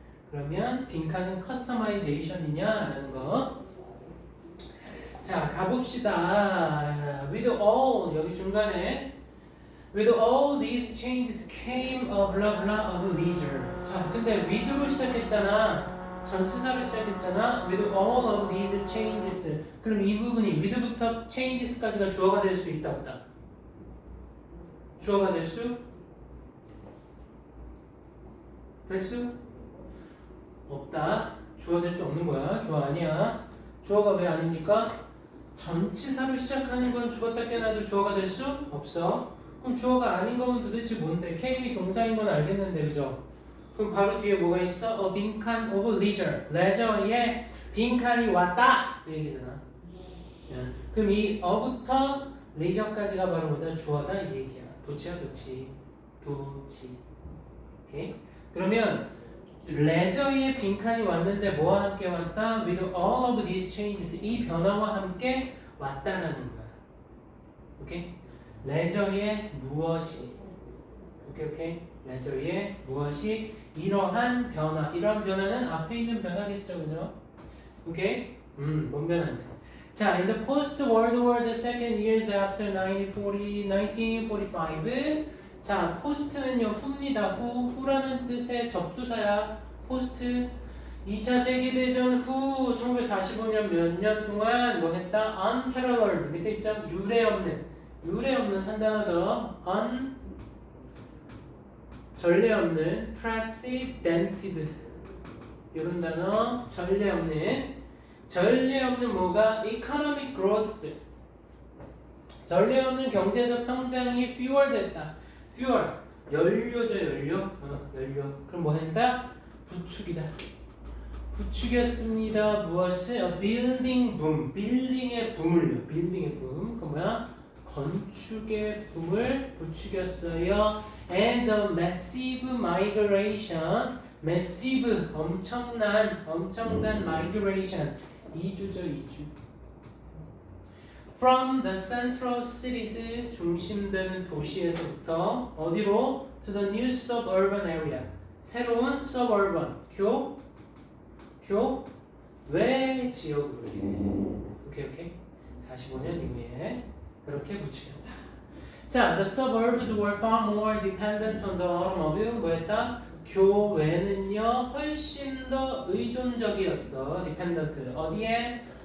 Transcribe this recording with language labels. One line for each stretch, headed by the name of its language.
Korean: 그러면 빈칸은 커스터마이제이션이냐? 라는 거. 자, 가봅시다.
English: With all,
Korean: 여기 중간에
English: With all these changes came a blah blah of leisure.
Korean: 자, 근데 with로 시작했잖아. 전치사로 시작했잖아.
English: With all of these changes.
Korean: 그럼 이 부분이 with부터 changes까지가 주어가 될 수 있다 없다? 주어가 될 수? 없다. 주어 될 수 없는 거야. 주어 아니야. 주어가 왜 아닙니까? 전치사로 시작하는 건 주었다 깨나도 주어가 될 수 없어. 그럼 주어가 아닌 거면 도대체 뭔데? KB 동사인 건 알겠는데 그죠? 그럼 바로 뒤에 뭐가 있어?
English: 빈칸 of leisure.
Korean: 레저에 빈칸이 왔다 이 얘기잖아. 그럼 이 어부터 leisure까지가 바로 뭐다? 주어다 이 얘기야. 도치야 도치. 도치. 오케이? 그러면 레저에 빈칸이 왔는데 뭐와 함께 왔다?
English: With all of these changes.
Korean: 이 변화와 함께 왔다라는 거야. 오케이? 레저에 무엇이 오케이? 레저에 무엇이 이러한 변화. 이러한 변화는 앞에 있는 변화겠죠, 그죠? 오케이? 뭔 변화인데?
English: 자, in the post-World War the second years after 1945.
Korean: 자, post는요 후입니다. 후라는 뜻의 접두사야. post. 2차 세계대전 후 1945년 몇 년 동안 뭐 했다? unparalleled. 밑에 있죠? 유례 없는 한 단어 더. 전례 없는 precedented. 이런 단어 전례 없는 뭐가?
English: economic growth.
Korean: 전례 없는 경제적 성장이 fuel됐다. fuel 연료죠 연료. 그럼 뭐 한다? 부축이다. 부축이었습니다. 무엇을?
English: building boom.
Korean: 빌딩의 붐을요. 빌딩의 붐. 그 뭐야? 건축의 붐을 부추겼어요.
English: And the massive migration. massive 엄청난 migration.
Korean: 이주죠 이주.
English: From the central cities
Korean: 중심되는 도시에서부터 어디로?
English: To the new suburban area.
Korean: 새로운 suburban 교외 지역으로. 오케이 45년 이후에 그렇게 부추겼다.
English: 자, the suburbs were far more dependent on the automobile.
Korean: 뭐였다? 교외는요 훨씬 더 의존적이었어. dependent 어디에?